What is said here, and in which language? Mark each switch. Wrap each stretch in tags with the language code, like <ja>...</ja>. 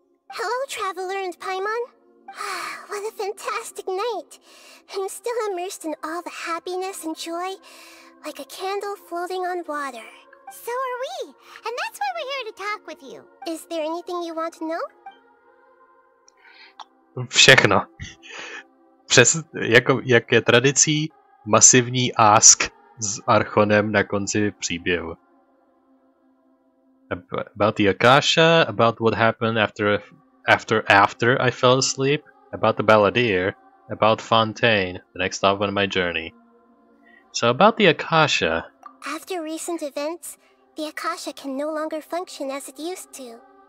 <en>Hello, Traveler and Paimon. What a fantastic night. I'm still immersed in all the happiness and joy, like a candle floating on water. So are we, and that's why we're here to talk with you. Is there anything you want to know?</en> <cs>Všechno. Jak je tradicí, masivní ask s archonem na konci příběhu.</cs> <en>About the Akasha, about what happened after I fell asleep, about the Balladeer, about Fontaine, the next stop on my journey. So about the Akasha. After recent events, the Akasha can no longer function as it used to.</en>